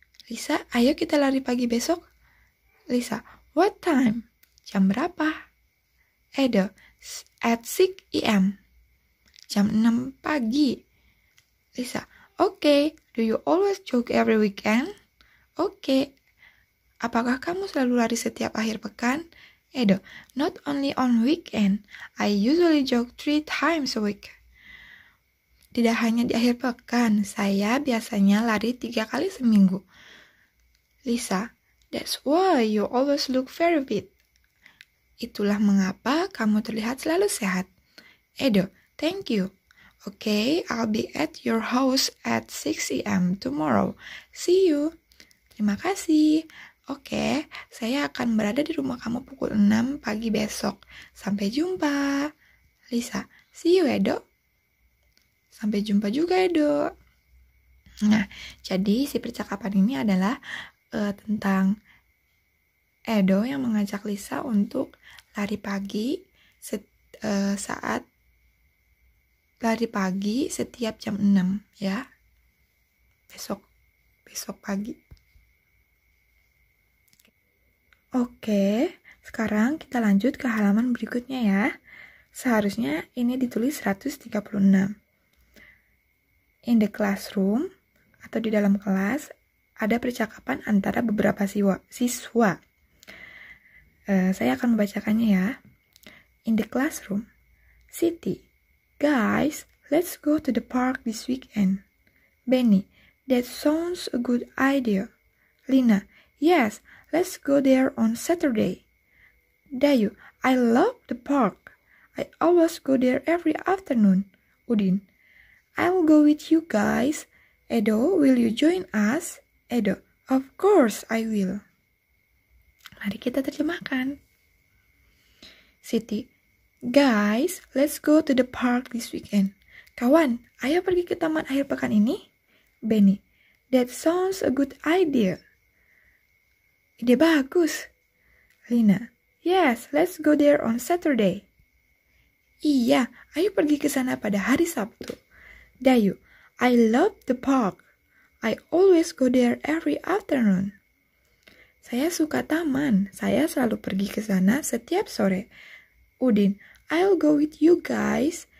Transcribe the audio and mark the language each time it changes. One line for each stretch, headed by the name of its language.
Indonesian: Lisa, ayo kita lari pagi besok. Lisa,
English: what time?
Indonesian: Jam berapa?
English: Edo, at 6 a.m.
Indonesian: Jam 6 pagi.
English: Lisa, okay. Do you always jog every weekend? Okay.
Indonesian: Apakah kamu selalu lari setiap akhir pekan?
English: Edo, not only on weekend. I usually jog 3 times a week.
Indonesian: Tidak hanya di akhir pekan, saya biasanya lari 3 kali seminggu.
English: Lisa, that's why you always look very fit.
Indonesian: Itulah mengapa kamu terlihat selalu sehat.
English: Edo, thank you. Okay, I'll be at your house at 6 a.m. tomorrow. See you.
Indonesian: Terima kasih. Oke, saya akan berada di rumah kamu pukul 6 pagi besok. Sampai jumpa. Lisa,
English: see you
Indonesian: Edo. Sampai jumpa juga Edo. Nah, jadi si percakapan ini adalah tentang Edo yang mengajak Lisa untuk lari pagi saat lari pagi setiap jam 6 ya. Besok pagi. Oke, sekarang kita lanjut ke halaman berikutnya ya. Seharusnya ini ditulis 136.
English: In the classroom
Indonesian: atau di dalam kelas ada percakapan antara beberapa siswa. Saya akan membacakannya ya.
English: In the classroom, Siti, guys, let's go to the park this weekend. Benny, that sounds a good idea. Lina, yes, let's go there on Saturday. Dayu, I love the park. I always go there every afternoon. Udin, I'll go with you guys. Edo, will you join us? Edo, of course I will.
Indonesian: Mari kita terjemahkan.
English: Siti, guys, let's go to the park this weekend.
Indonesian: Kawan, ayo pergi ke taman akhir pekan ini.
English: Benny, that sounds a good idea.
Indonesian: Ide bagus.
English: Lina, yes, let's go there on Saturday.
Indonesian: Iya, ayo pergi ke sana pada hari Sabtu.
English: Dayu, I love the park. I always go there every afternoon.
Indonesian: Saya suka taman. Saya selalu pergi ke sana setiap sore.
English: Udin, I'll go with you guys.